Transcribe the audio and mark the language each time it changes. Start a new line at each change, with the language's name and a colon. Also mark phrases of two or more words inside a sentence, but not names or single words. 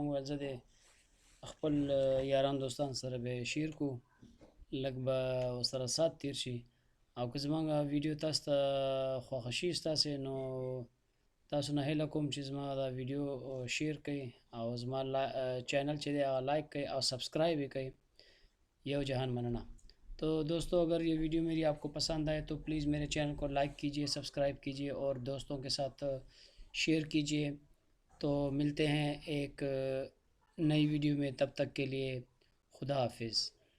Pashto: موږ ویل زه د خپل یاران دوستان سره به یې شیر کړو، لږ به ورسره ساعت تېر شي. او که زموږ ویډیو تاسو ته خوښه شي ستاسې، نو تاسو نه هیله کوم چې زما دا ویډیو شیر کړئ او زما چینل چې دی هغه لائک کړئ او سبسکرائب یې کړئ. یو جہان مننا.
Urdu: تو دوستو اگر یہ ویڈیو میری آپ کو پسند آئے تو پلیز میرے چینل کو لائک کیجئے، سبسکرائب کیجئے اور دوستوں کے ساتھ شیئر کیجئے. تو ملتے ہیں ایک نئی ویڈیو میں، تب تک کے لیے خدا حافظ.